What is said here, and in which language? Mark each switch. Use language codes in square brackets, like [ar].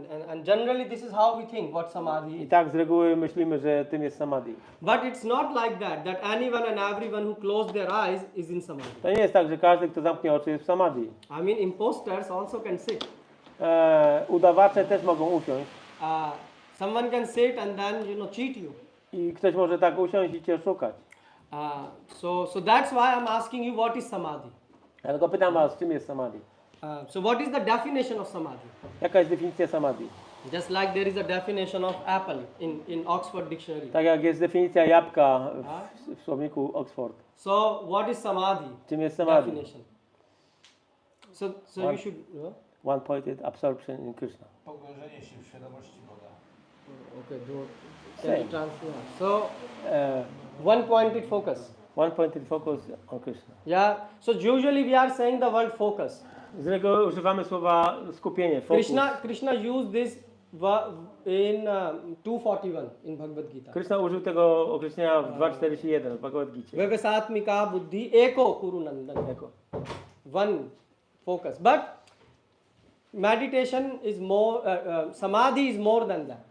[en] And generally this is how we think what Samadhi [pl] I [en] is. [pl] tak z reguły myślimy, że tym jest samadhi. [en] But it's not like that anyone and everyone who close their eyes is in Samadhi. [pl] To nie jest tak, że każdy, kto zamknie oczy, jest w samadhi. [en] I mean, imposters also can sit. [pl] Udawacze też mogą usiąść. [en] Someone can sit and then, cheat you. [pl] I ktoś może tak usiąść i cię oszukać. [en] So that's why I'm asking you what is Samadhi. [pl] Ja tylko pytam was, czym jest samadhi? [en] So what is the definition of Samadhi? [pl] Jaka jest definicja samadhi? [en] Just like there is a definition of apple in Oxford Dictionary. [pl] Tak jak jest definicja jabłka w słowniku Oxford. [en] So what is Samadhi? [pl] Czym jest samadhi? [en] Definition. So you should. One-pointed absorption in Krishna. [pl] Pogrążenie się w świadomości Boga. [en] Okay, Same. translate. So one-pointed focus. One-pointed focus on Krishna. Yeah. So usually we are saying the word focus. [pl] Z reguły używamy słowa skupienie, fokus. [en] Krishna used this in 2:41 in Bhagavad Gita. [pl] Krishna użył tego określenia w 2:41 w Bhagavad Gita. [sa] Vyavasatmika buddhi eko kuru nandan. [en] One focus. But meditation is more, samadhi is more than that.